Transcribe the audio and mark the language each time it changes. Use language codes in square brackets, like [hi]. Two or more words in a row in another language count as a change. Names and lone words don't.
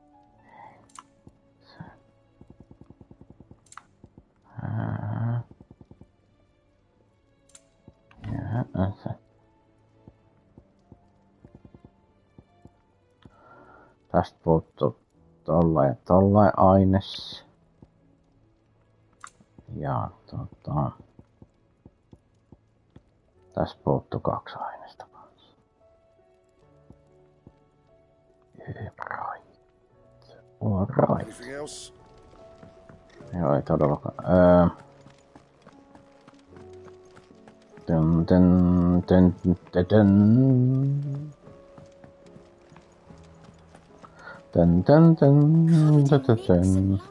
[fi] Tästä puuttuu tollain aines. Ja tästä puuttuu 2 ainesta kanssa. [en] Alright. Anything else? [fi] Joo, ei todellakaan. Dun, dun, dun, dun, dun. Dun, dun, dun, dun, dun, dun.